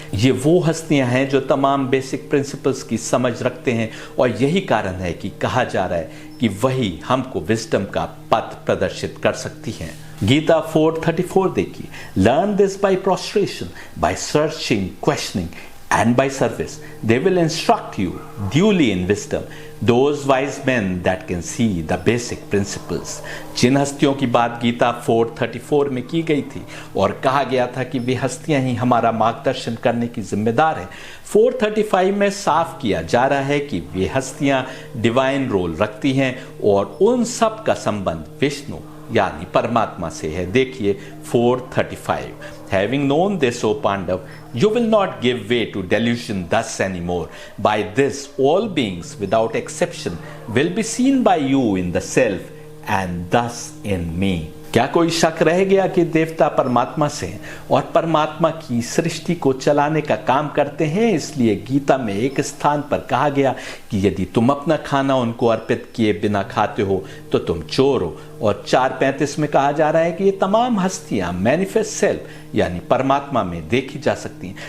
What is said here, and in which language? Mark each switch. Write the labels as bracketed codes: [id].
[hi] ये वो हस्तियां हैं जो तमाम [en] basic principles [hi] की समझ रखते हैं और यही कारण है कि कहा जा रहा है कि वही हमको विजडम का पथ प्रदर्शित कर सकती हैं। गीता 4:34 देखिए, [en] Learn this by prostration, by searching, questioning and by service. They will instruct you duly in wisdom, those wise men that can see the basic principles. [hi] जिन हस्तियों की बात गीता 4:34 में की गई थी और कहा गया था कि वे हस्तियां ही हमारा मार्गदर्शन करने की जिम्मेदार हैं, 4:35 में साफ किया जा रहा है कि वे हस्तियां [en] divine role [hi] रखती हैं और उन सब का संबंध विष्णु यानी परमात्मा से है। देखिए 4:35, [en] Having known this, O Pandav, you will not give way to delusion thus anymore. By this, all beings without exception will be seen by you in the self and thus in me. [hi] क्या कोई शक रह गया कि देवता परमात्मा से हैं और परमात्मा की सृष्टि को चलाने का काम करते हैं? इसलिए गीता में एक स्थान पर कहा गया कि यदि तुम अपना खाना उनको अर्पित किए बिना खाते हो तो तुम चोर हो। और 4:35 में कहा जा रहा है कि ये तमाम हस्तियां [en] manifest self [hi] यानी परमात्मा में देखी जा सकती हैं।